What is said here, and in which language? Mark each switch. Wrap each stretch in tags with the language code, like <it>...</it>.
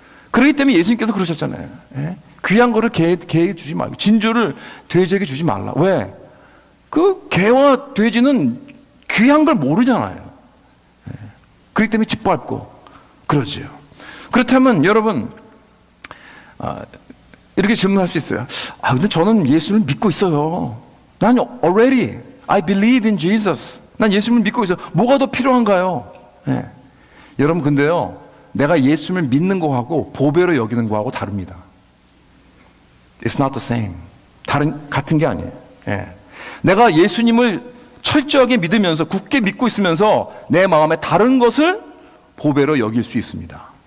<ko>그렇기 때문에 예수님께서 그러셨잖아요. 귀한 거를 개에게 주지 말고 진주를 돼지에게 주지 말라. 왜? 그 개와 돼지는 귀한 걸 모르잖아요. 그렇기 때문에 짓밟고 그러지요. 그렇다면 여러분, 이렇게 질문할 수 있어요. 근데 저는 예수님을 믿고 있어요.</ko> <en>난 already I believe in Jesus.</en> <ko>난 예수님을 믿고 있어요. 뭐가 더 필요한가요? 여러분, 근데요, 내가 예수님을 믿는 거하고 보배로 여기는 거하고 다릅니다.</ko> <en>It's not the same.</en> <ko>같은 게 아니에요. 내가 예수님을 철저하게 믿으면서 굳게 믿고 있으면서 내 마음에 다른 것을 보배로 여길 수 있습니다.</ko>